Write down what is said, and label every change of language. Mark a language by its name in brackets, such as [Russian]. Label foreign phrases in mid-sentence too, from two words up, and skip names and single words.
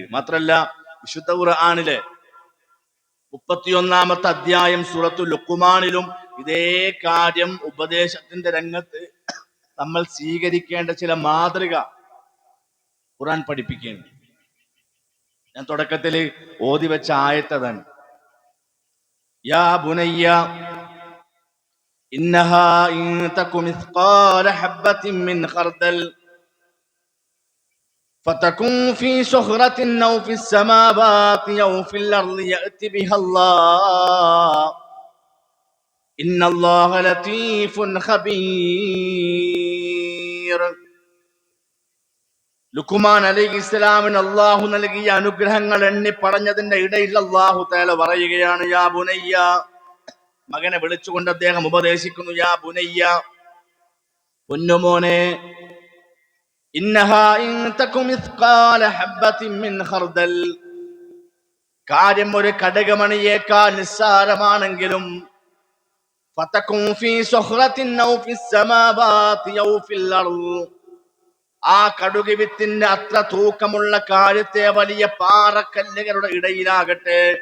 [Malayalam] മാത്രല്ല, വിശുദ്ധ ഖുർആനിലെ 31-ാമത്തെ അധ്യായം സൂറത്തുൽ ലുഖ്മാനിലും ഇതേ കാര്യം, ഉപദേശത്തിന്റെ രംഗത്ത് നമ്മൾ സ്വീകരിക്കേണ്ട ചില മാതൃക ഖുർആൻ പഠിപ്പിക്കുകയാണ്. ഞാൻ തുടക്കത്തിൽ ഓതി വെച്ച ആയത്തതാണ്, [Arabic] يا بني إنها إن تك مثقال حبة من خردل فتكن في صخرة أو في السماوات أو في الأرض يأت بها الله إن الله لطيف خبير. [Malayalam] ലുഖ്മാൻ അലൈഹിസ്സലാമിന് അല്ലാഹു നൽകിയ അനുഗ്രഹങ്ങൾ എണ്ണി പറഞ്ഞതിന്റെ ഇടയിൽ [Arabic] الله تعالى [Malayalam] പറയുകയാണ്, [Arabic] يا بني, [Malayalam] മകനെ വിളിച്ചുകൊണ്ട് അദ്ദേഹം ഉപദേശിക്കുന്നു, [Arabic] يا بني, [Malayalam] പൊന്നുമോനെ, [Arabic] إنها إن تك مثقال حبة من خردل, [Malayalam] കാര്യം ഒരു കടകമണിയേക്കാൾ നിസ്സാരമാണെങ്കിലും, [Arabic] فتكن في صخرة أو في السماوات أو في الأرض, [Malayalam] ആ കടുക് വിത്തിന്റെ അത്ര തൂക്കമുള്ള കാര്യത്തെ വലിയ പാറക്കല്ലുകളുടെ ഇടയിലാകട്ടെ,